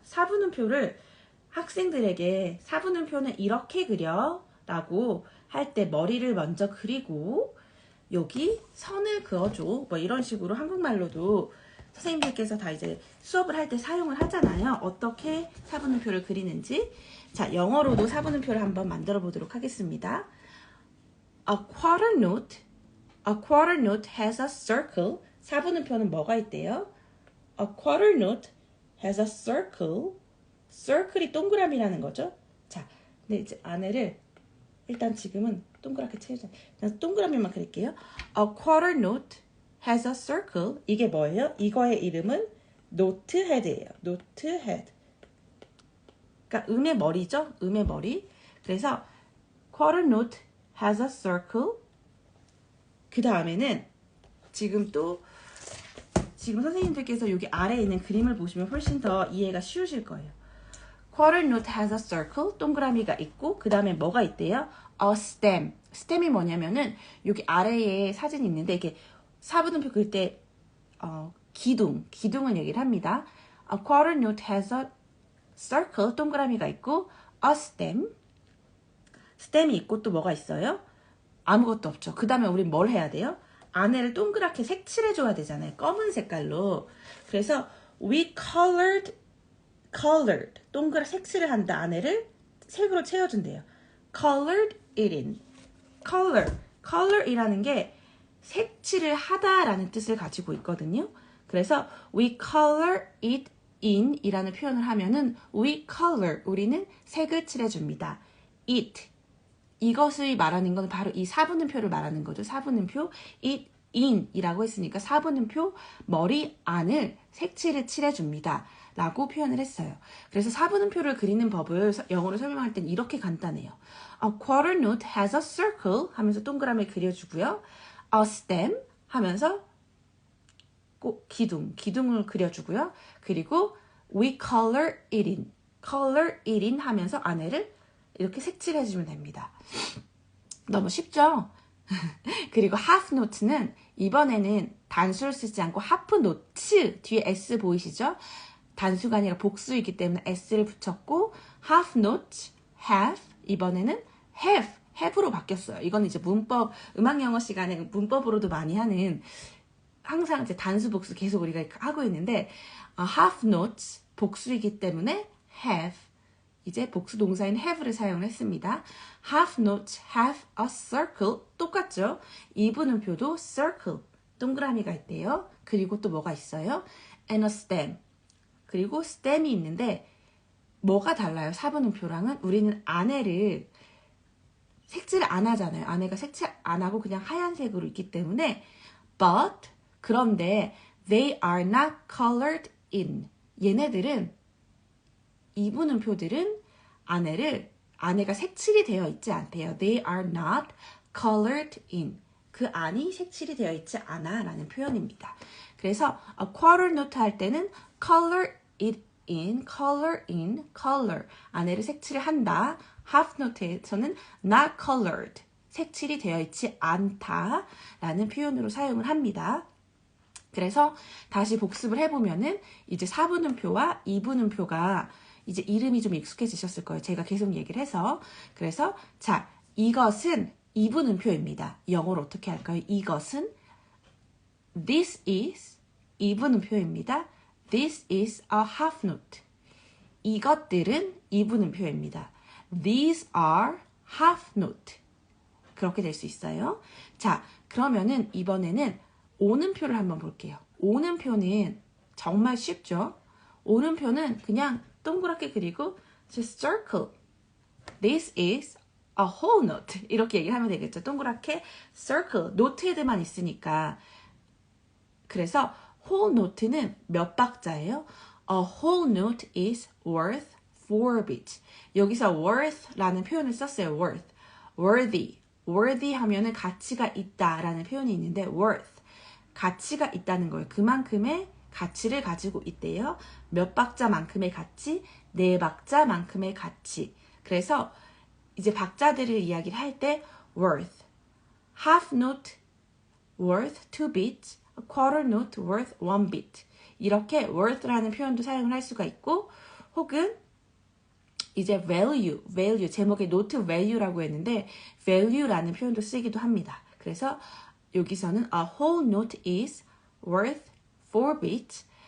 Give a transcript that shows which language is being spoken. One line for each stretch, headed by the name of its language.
Korean: 4분음표를 학생들에게 4분음표는 이렇게 그려 라고 할 때 머리를 먼저 그리고 여기 선을 그어줘 뭐 이런 식으로 한국말로도 선생님들께서 다 이제 수업을 할 때 사용을 하잖아요. 어떻게 4분음표를 그리는지. 자, 영어로도 4분음표를 한번 만들어 보도록 하겠습니다.
English: A quarter note has a circle.
Korean: 4분음표는 뭐가 있대요?
English: A quarter note has a circle.
Korean: circle이 동그라미라는 거죠. 자, 근데 이제 안에를 일단 지금은 동그랗게 채우자. 동그라미만 그릴게요.
English: A quarter note has a circle.
Korean: 이게 뭐예요? 이거의 이름은 note head예요. note head. 그러니까 음의 머리죠. 음의 머리. 그래서
English: quarter note has a circle.
Korean: 그 다음에는 지금 선생님들께서 여기 아래에 있는 그림을 보시면 훨씬 더 이해가 쉬우실 거예요.
English: quarter note has a circle.
Korean: 동그라미가 있고 그 다음에 뭐가 있대요?
English: A stem.
Korean: stem이 뭐냐면은 여기 아래에 사진이 있는데 이게 4분음표 그릴 때 기둥을 얘기를 합니다.
English: A quarter note has a circle.
Korean: 동그라미가 있고
English: a stem.
Korean: stem이 있고 또 뭐가 있어요? 아무것도 없죠. 그 다음에 우린 뭘 해야 돼요? 안에를 동그랗게 색칠해줘야 되잖아요. 검은 색깔로. 그래서
English: we colored
Korean: 동그랗게 색칠을 한다. 안에를 색으로 채워준대요.
English: colored it in.
Korean: color이라는 게 색칠을 하다라는 뜻을 가지고 있거든요. 그래서
English: we color it in
Korean: 이라는 표현을 하면은
English: we color,
Korean: 우리는 색을 칠해줍니다. it, 이것을 말하는 건 바로 이 4분음표를 말하는 거죠. 4분음표 it in 이라고 했으니까 4분음표 머리 안을 색칠을 칠해줍니다. 라고 표현을 했어요. 그래서 4분음표를 그리는 법을 영어로 설명할 땐 이렇게 간단해요.
English: A quarter note has a circle
Korean: 하면서 동그라미 그려주고요.
English: A stem
Korean: 하면서 꼭 기둥을 그려주고요. 그리고
English: we color it in.
Korean: color it in 하면서 안에를 이렇게 색칠해주면 됩니다. 너무 쉽죠? 그리고 half note는 이번에는 단수를 쓰지 않고 half note 뒤에 s 보이시죠? 단수가 아니라 복수이기 때문에 s를 붙였고 half note, have 이번에는 have로 바뀌었어요. 이거는 이제 문법, 음악 영어 시간에 문법으로도 많이 하는 항상 이제 단수 복수 계속 우리가 하고 있는데 half note 복수이기 때문에 have 이제 복수 동사인 have를 사용을 했습니다.
English: half note have a circle
Korean: 똑같죠? 이분음표도 circle 동그라미가 있대요. 그리고 또 뭐가 있어요?
English: and a stem
Korean: 그리고 stem이 있는데 뭐가 달라요? 4분음표랑은 우리는 안에를 색칠 안 하잖아요. 안에가 색칠 안 하고 그냥 하얀색으로 있기 때문에 but 그런데
English: they are not colored in
Korean: 얘네들은 이분음표들은 안에가 색칠이 되어 있지 않대요.
English: They are not colored in.
Korean: 그 안이 색칠이 되어 있지 않아 라는 표현입니다. 그래서
English: a quarter note
Korean: 할 때는
English: color it in, color in, color.
Korean: 안에를 색칠을 한다.
English: half note에서는 not colored.
Korean: 색칠이 되어 있지 않다 라는 표현으로 사용을 합니다. 그래서 다시 복습을 해보면은 이제 4분음표와 2분음표가 이제 이름이 좀 익숙해지셨을 거예요. 제가 계속 얘기를 해서. 그래서 자, 이것은 2분음표입니다. 영어로 어떻게 할까요? 이것은
English: this is
Korean: 2분음표입니다.
English: This is a half note.
Korean: 이것들은 2분음표입니다.
English: These are half note.
Korean: 그렇게 될 수 있어요. 자, 그러면은 이번에는 오는표를 한번 볼게요. 오는표는 정말 쉽죠? 오는표는 그냥 동그랗게 그리고
English: just circle. This is a whole note.
Korean: 이렇게 얘기하면 되겠죠. 동그랗게 circle. 노트헤드만 있으니까. 그래서 whole note는 몇 박자예요?
English: A whole note is worth 4 beats.
Korean: 여기서 worth라는 표현을 썼어요.
English: worth.
Korean: worthy 하면은 가치가 있다라는 표현이 있는데 worth. 가치가 있다는 거예요. 그만큼의 가치를 가지고 있대요. 몇 박자만큼의 가치? 4박자만큼의 가치. 그래서 이제 박자들을 이야기를 할 때
English: worth, half note worth 2 beats, a quarter note worth 1 beat.
Korean: 이렇게 worth라는 표현도 사용을 할 수가 있고 혹은 이제 value 제목에 note value라고 했는데 value라는 표현도 쓰기도 합니다. 그래서 여기서는
English: a whole note is worth 4 beats.